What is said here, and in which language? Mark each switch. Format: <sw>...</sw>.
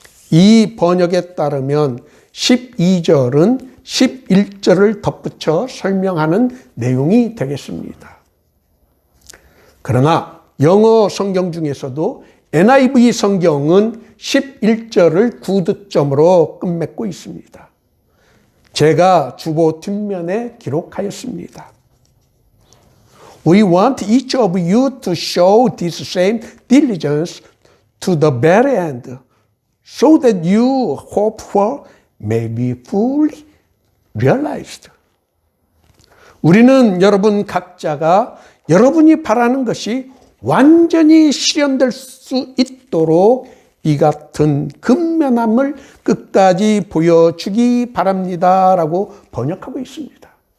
<ko>이 번역에 따르면 12절은 11절을 덧붙여 설명하는 내용이 되겠습니다. 그러나 영어 성경 중에서도 NIV 성경은 11절을 구두점으로 끝맺고 있습니다. 제가 주보 뒷면에 기록하였습니다.</ko> <en>We want each of you to show this same diligence to the very end, so that you hope for may be fully realized.</en> <ko>우리는 여러분 각자가 여러분이 바라는 것이 완전히 실현될 수 있도록 이 같은 근면함을 끝까지 보여주기 바랍니다. 라고 번역하고 있습니다.</ko>